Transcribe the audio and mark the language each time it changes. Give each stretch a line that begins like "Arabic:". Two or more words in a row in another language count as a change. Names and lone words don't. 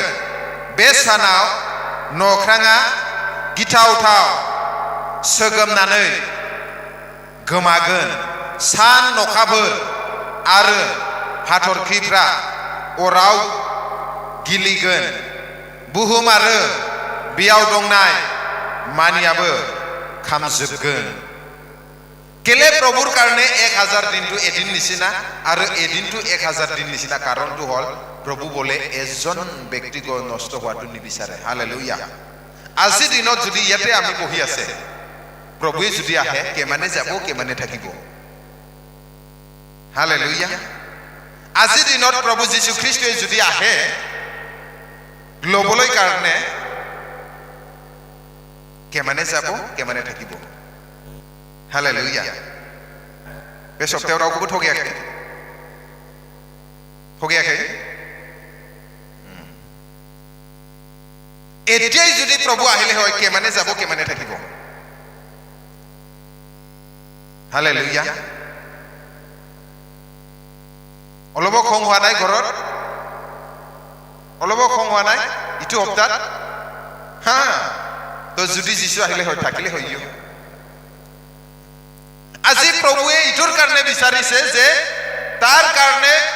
Bodo: बे सानाव नख्राङा गिथावथाव सोगोमनानै गोमागोन सान अखाफोर आरो हाथरखिफ्रा अराव गिलिगोन बुहुम आरो बेयाव दंनाय मानियाबो खामजोबगोन
Assamese: কেলে প্ৰভুৰ কাৰণে 1000 দিনটো এদিন নিচিনা আৰু এদিনটো 1000 দিন নিচিনা কাৰণটো হল প্ৰভু বলে এজন ব্যক্তিক নষ্ট হোৱাটো নিবিচাৰে হালেলুয়া আজি দিনত যদি ইয়াতে আমি বহি আছে প্ৰভুৱে যদি আহে কেমানে যাব কেমানে থাকিব হালেলুয়া আজি দিনত প্ৰভু যীশু খ্ৰীষ্টই যদি আহে ল'বলৈ কাৰণে কেমানে যাব কেমানে থাকিব
Bodo: हालेलुया बे सप्तायाव रावखौबो थगायाखै
Assamese: एতিয়াই যদি প্ৰভু আহিলে হয় কেমানে যাব কেমানে থাকিব हालेलुया অলপ খং হোৱা নাই ঘৰত অলপ খং হোৱা নাই ইটো সপ্তাহ হা তো যদি যিশু আহিলে হয় থাকিলে হইও আজি প্ৰভুৱে ইটোৰ কাৰণে বিচাৰিছে যে তাৰ কাৰণে